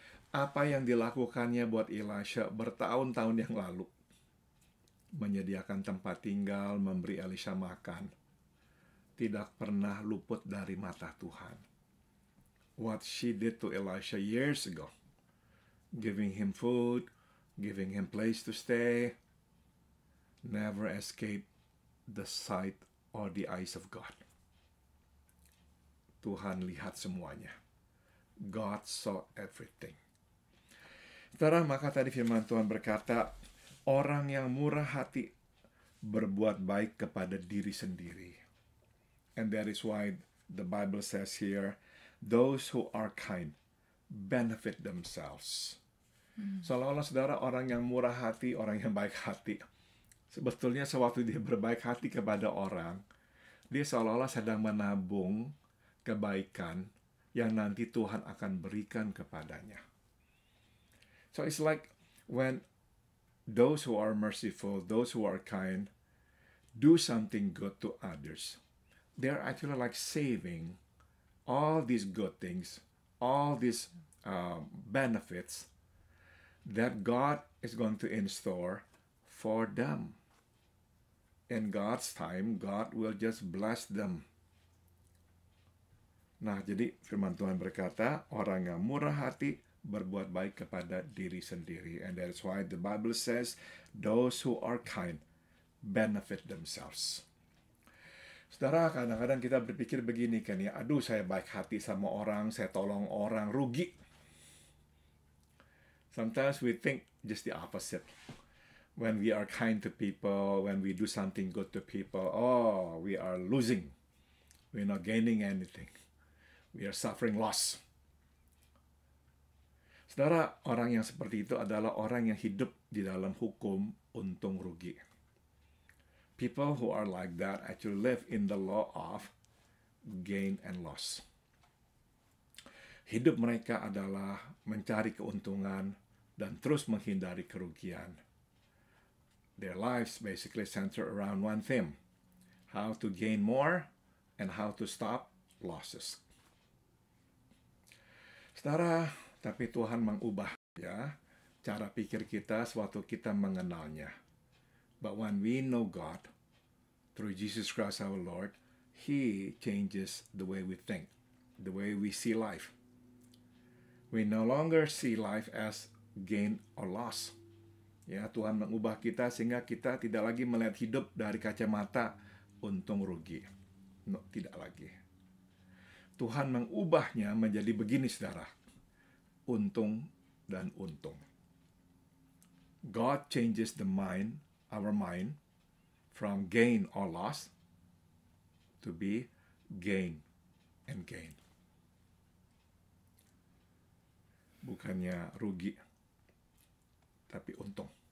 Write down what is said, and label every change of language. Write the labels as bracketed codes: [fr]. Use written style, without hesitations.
[id] Apa yang dilakukannya buat Elisha bertahun-tahun yang lalu, menyediakan tempat tinggal, memberi Elisha makan, tidak pernah luput dari mata Tuhan. [en] What she did to Elisha years ago, giving him food, giving him place to stay, never escaped the sight or the eyes of God. [id] Tuhan lihat semuanya. [en] God saw everything. [id] Saudara, maka tadi firman Tuhan berkata, orang yang murah hati berbuat baik kepada diri sendiri. [en] And that is why the Bible says here, those who are kind benefit themselves. [id] Seolah-olah saudara, orang yang murah hati, orang yang baik hati, sebetulnya sewaktu dia berbaik hati kepada orang, dia seolah-olah sedang menabung kebaikan yang nanti Tuhan akan berikan kepadanya. [en] So it's like when those who are merciful, those who are kind, do something good to others, they're actually like saving all these good things, all these benefits that God is going to install for them. In God's time, God will just bless them. [id] Nah, jadi firman Tuhan berkata, orang yang murah hati berbuat baik kepada diri sendiri. [en] And that's why the Bible says, those who are kind benefit themselves. [id] Saudara, kadang-kadang kita berpikir begini kan ya, aduh saya baik hati sama orang, saya tolong orang, rugi. [en] Sometimes we think just the opposite. When we are kind to people, when we do something good to people, oh, we are losing. We're not gaining anything. We are suffering loss. [id] Saudara, orang yang seperti itu adalah orang yang hidup di dalam hukum untung rugi. [en] People who are like that actually live in the law of gain and loss. [id] Hidup mereka adalah mencari keuntungan dan terus menghindari kerugian. [en] Their lives basically center around one theme: how to gain more and how to stop losses. [id] Saudara, tapi Tuhan mengubah ya cara pikir kita sewaktu kita mengenalnya. [en] But when we know God through Jesus Christ our Lord, He changes the way we think, the way we see life. We no longer see life as gain or loss. [id] Ya, Tuhan mengubah kita sehingga kita tidak lagi melihat hidup dari kacamata untung rugi. No, tidak lagi. Tuhan mengubahnya menjadi begini, saudara. Untung dan untung. [en] God changes the mind, our mind, from gain or loss to be gain and gain. [id] Bukannya rugi, tapi untung.